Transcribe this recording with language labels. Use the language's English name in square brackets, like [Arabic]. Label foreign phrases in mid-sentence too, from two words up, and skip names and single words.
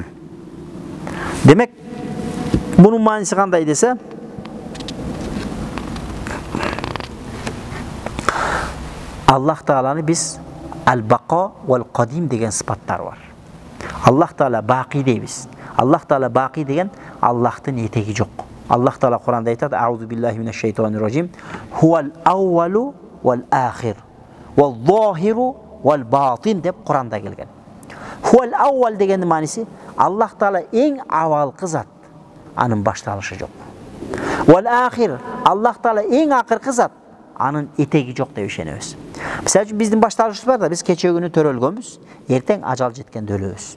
[Kyrgyz] Демек, бунун мааниси кандай десе, Аллах Тааланы биз [Arabic] البقاء والقدم [Kyrgyz] деген сыпаттар бар. Аллах Таала бақи дейбиз. Аллах Таала бақи деген Аллахтын этеги жок. Аллах Таала Куранда айтат: [Arabic] "أعوذ بالله من الشيطان الرجيم. هو الأول والآخر، والظاهر والباطن" [Kyrgyz] деп Куранда келген. [Arabic] هو الأول [Kyrgyz] дегендин мааниси Аллах Таала эң авалкы зат, анын башталышы жок. [Arabic] والآخر, [Kyrgyz] Аллах Таала эң акыркы зат, анын этеги жок деп ишенебиз. Мисалы үчүн биздин башталышыбыз бар да, биз кече күнү төрөлгөнбүз, эртең ажал жеткенде өлөбүз.